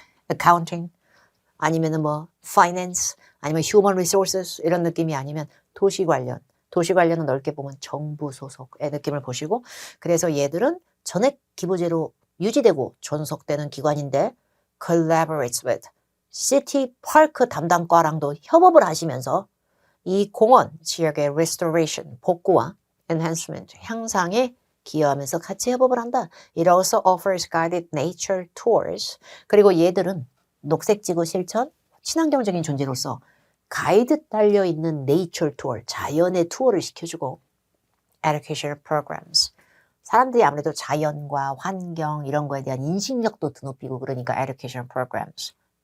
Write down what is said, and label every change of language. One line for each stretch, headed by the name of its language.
Korean: accounting 아니면은 뭐 finance 아니면 human resources 이런 느낌이 아니면 도시 관련은 넓게 보면 정부 소속의 느낌을 보시고 그래서 얘들은 전액 기부제로 유지되고 존속되는 기관인데
English: collaborates with city park
Korean: 담당과랑도 협업을 하시면서 이 공원 지역의 restoration, 복구와 enhancement, 향상에 기여하면서 같이 협업을 한다.
English: It also offers guided nature tours.
Korean: 그리고 얘들은 녹색지구 실천, 친환경적인 존재로서 가이드 달려있는 nature tour, 자연의 투어를 시켜주고
English: educational programs.
Korean: 사람들이 아무래도 자연과 환경 이런 거에 대한 인식력도 드높이고 그러니까
English: educational programs.